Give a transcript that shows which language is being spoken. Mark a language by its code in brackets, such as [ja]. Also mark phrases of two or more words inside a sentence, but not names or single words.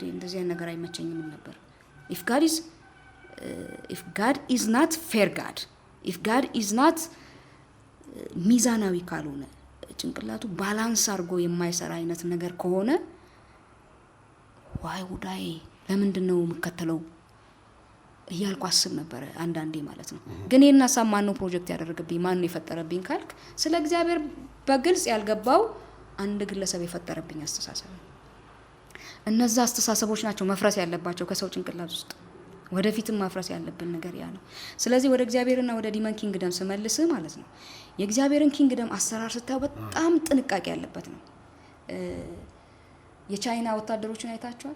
[am] እንደዚህ አይነት ነገር አይመቸኝም ነበር። [en] if God is not fair God, if God is not [am] ሚዛናዊ ካልሆነ ጭንቅላቱ ባላንስ አድርጎ የማይሰራ አይነት ነገር ከሆነ [en] why would I [am] ለምንድነው የምከተለው እያልኩ አስብ ነበር አንዳንዴ ማለት ነው። ግን ይሄን ሐሳብ ማን ነው ፕሮጀክት ያደረገብኝ ማን ነው የፈጠረብኝ ካልክ ስለ እግዚአብሔር በግልጽ ያልገባው አንድ ግለሰብ የፈጠረብኝ አስተሳሰብ ነው። እነዛ አስተሳሰቦች ናቸው መፍረስ ያለባቸው ከሰው ጭንቅላት ውስጥ ወደፊትም ማፍረስ ያለብን ነገር ያ ነው። ስለዚህ ወደ እግዚአብሔርና ወደ [en] demon kingdom [am] ስመልስ ማለት ነው የእግዚአብሔርን ኪንግደም አሰራር ስታዩ በጣም ጥንቃቄ ያለበት ነው። የቻይና ወታደሮችን አይታችኋል?